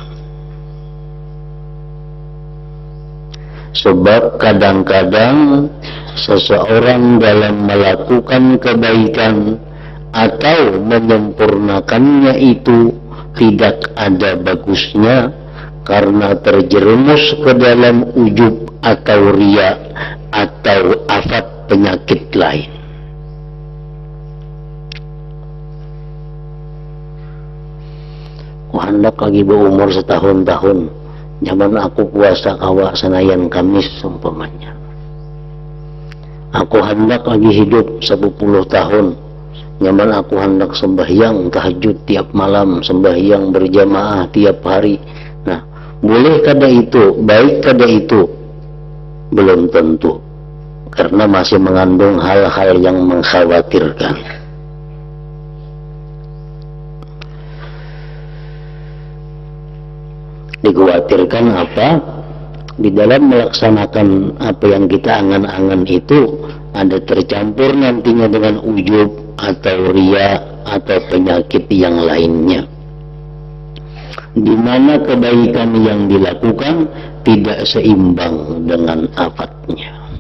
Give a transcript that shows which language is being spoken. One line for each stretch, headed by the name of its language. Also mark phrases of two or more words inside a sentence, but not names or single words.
Indonesian: Sebab kadang-kadang seseorang dalam melakukan kebaikan atau menyempurnakannya itu tidak ada bagusnya karena terjerumus ke dalam ujub atau riya atau afat penyakit lain.
Banjar: Aku hendak lagi berumur setahun-tahun, zaman aku puasa kawa Senayan Kamis umpamanya. Aku hendak lagi hidup 10 tahun, nyaman aku hendak sembahyang tahajud tiap malam, sembahyang berjamaah tiap hari.
Indonesian: Nah,
Banjar: boleh kada itu, baik kada itu,
Indonesian: belum tentu, karena masih mengandung hal-hal yang mengkhawatirkan. Dikhawatirkan apa? Di dalam melaksanakan apa yang kita angan-angan itu ada tercampur nantinya dengan ujub atau riya atau penyakit yang lainnya, di mana kebaikan yang dilakukan tidak seimbang dengan afatnya.